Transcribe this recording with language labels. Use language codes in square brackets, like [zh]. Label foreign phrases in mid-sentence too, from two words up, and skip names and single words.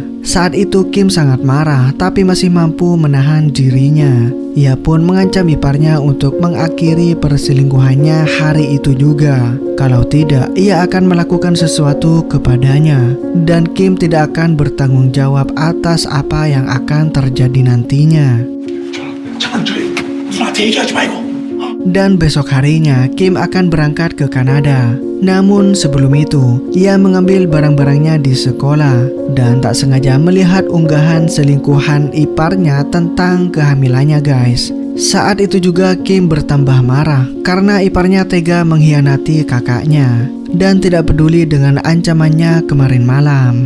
[id] Saat itu Kim sangat marah tapi masih mampu menahan dirinya. Ia pun mengancam iparnya untuk mengakhiri perselingkuhannya hari itu juga. Kalau tidak, ia akan melakukan sesuatu kepadanya. Dan Kim tidak akan bertanggung jawab atas apa yang akan terjadi nantinya. [ko] 잠깐 저기 누나한테 얘기하지 말고. [id] Dan besok harinya Kim akan berangkat ke Kanada. Namun sebelum itu, ia mengambil barang-barangnya di sekolah dan tak sengaja melihat unggahan selingkuhan iparnya tentang kehamilannya, guys. Saat itu juga Kim bertambah marah karena iparnya tega mengkhianati kakaknya dan tidak peduli dengan ancamannya kemarin malam.